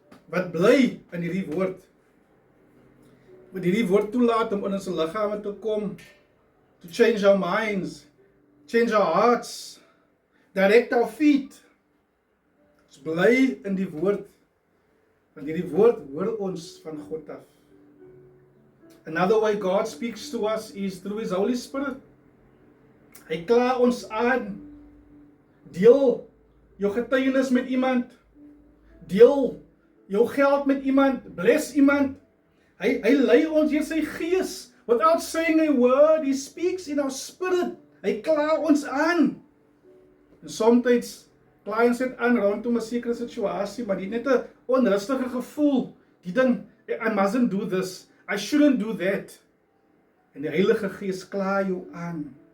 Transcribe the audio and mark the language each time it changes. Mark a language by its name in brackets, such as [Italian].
[Afrikaans] Wat bly in hierdie woord. Wat hierdie woord toelaat om in ons liggame te kom, [English] to change our minds, change our hearts, direct our feet. [Afrikaans] Ons bly in die woord, want hierdie woord hoor ons van God af. [English] Another way God speaks to us is through his Holy Spirit. [Afrikaans] Hy kla ons aan. Deel jou getuienis met iemand. Deel jou geld met iemand. Bless iemand. Hy lei ons deur sy gees. [English] Without saying a word, he speaks in our spirit. [Afrikaans] Hy kla ons aan. En soms kla ons dit aan rondom 'n sekere situasie, maar dit net 'n onrustige gevoel. Die ding, [English] I mustn't do this. I shouldn't do that. [Afrikaans] En die Heilige Gees kla jou aan.